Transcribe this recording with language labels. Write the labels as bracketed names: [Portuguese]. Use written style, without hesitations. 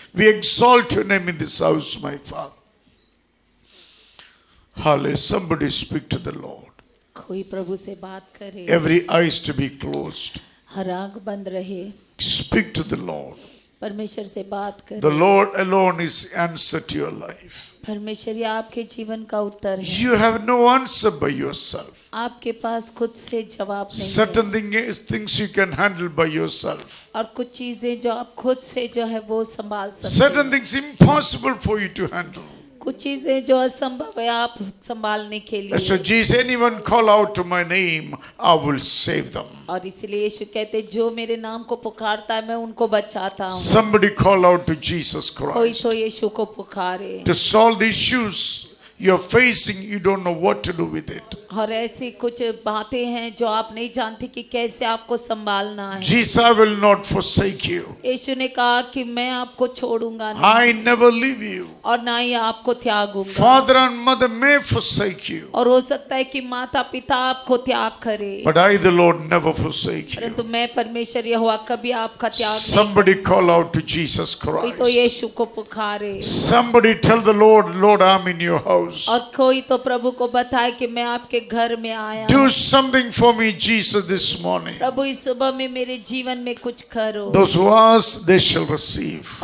[English] We exalt your name in this house, my Father. Hallelujah. Somebody speak to the Lord. [Hindi] कोई प्रभु से बात करे. [English] Every eyes to be closed. [Hindi] हर आंख बंद रहे. [English] Speak to the Lord. [Hindi] परमेश्वर से बात करे. [English] The Lord alone is answer to your life. [Hindi] परमेश्वर ही आपके जीवन का उत्तर है. [English] You have no answer by yourself. [Hindi] आपके पास खुद से जवाब नहीं है. [English] Certain things you can handle by yourself. [Hindi] और कुछ चीजें जो आप खुद से जो है वो संभाल सकते हैं. [English] Certain things impossible for you to handle. [Hindi] कुछ चीजें जो असंभव है आप संभालने के लिए. [English] So Jesus, anyone call out to my name, I will save them. [Hindi] और इसलिए यीशु कहते जो मेरे नाम को पुकारता है मैं उनको बचाता हूँ. [English] Somebody call out to Jesus [Hindi] कोई [English] Christ. [Hindi] तो यीशु को पुकारे. [English] To solve the issues you're facing, you don't know what to do with it. [Hindi] और ऐसी कुछ बातें हैं जो आप नहीं जानते कि कैसे आपको संभालना है. [English] Jesus will not forsake you. [Hindi] यीशु ने कहा कि मैं आपको छोड़ूंगा नहीं [English] I never leave you. [Hindi] और ना ही आपको त्यागूंगा. [English] Father and mother may forsake you, [Hindi] और हो सकता है कि माता पिता आपको त्याग करे, [English] but I, the Lord, never forsake you. [Hindi] परंतु मैं परमेश्वर यहोवा कभी आपका त्याग नहीं. [English] Somebody call out to Jesus [Hindi] कोई तो [English] Christ. [Hindi] यीशु को पुकारे. [English] Somebody tell the Lord, Lord, I'm in your house. [Hindi] और कोई तो प्रभु को बताए कि मैं आपके घर में आया. [English] Do something for me, Jesus, this morning. [Hindi] प्रभु इस सुबह में मेरे जीवन में कुछ करो. [English] Those who ask, they shall receive.